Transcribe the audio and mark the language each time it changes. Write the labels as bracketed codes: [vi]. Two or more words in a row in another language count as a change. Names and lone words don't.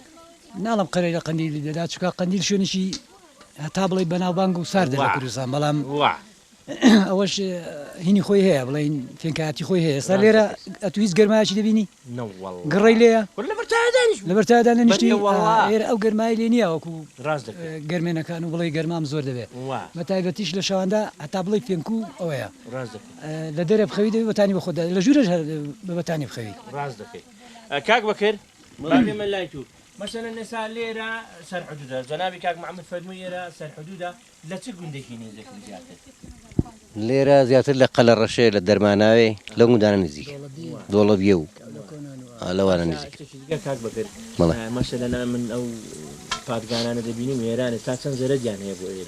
[ckb] ناڵم قەرەی لە قەندیلی دەدا چکە قەندیل شوێنشی هەتا بڵێ بەناوبانگ و ساردە لە کوردستان بەڵام ئەوەش هینی خۆی هەیە بڵێن فێنکاتی خۆی هەیە سەر لێرە ئەتو هیچ گەرمایکی دەبینی گڕی لێە لە بەرتادانە نیشتی ئێرە ئەو گەرمای لێ نییە وەکو گەرمێنەکان و بڵێ گەرمام زۆر دەبێت بە تایبەتیش لە شەواندا هەتا بڵێ پێنکو ئەوەیە لە دەرە بخەوی دەوێت بەتانی بە خۆدا لە ژوورش بەتانی بخەوی ڕاست دەکەی کاک بەکرد من لای تو مثلا نسا لێرە سەر حدودا جەنابی کاک محەممەد فەرمووی ئێرە سەر حدودا لە چ گوندێکی نێزەکەی زیاتر لێرە زیاتر لە قەلە ڕەشێ لە دەرماناوێ لە گوندانە نزیک دۆڵە بیە و لەوانە نزیک کاک بەکرد مەسەلەن من ئەو پادگانانە دەبینیم ئێرانە تا چەند زەرەدیان هەیە بۆ ئێرە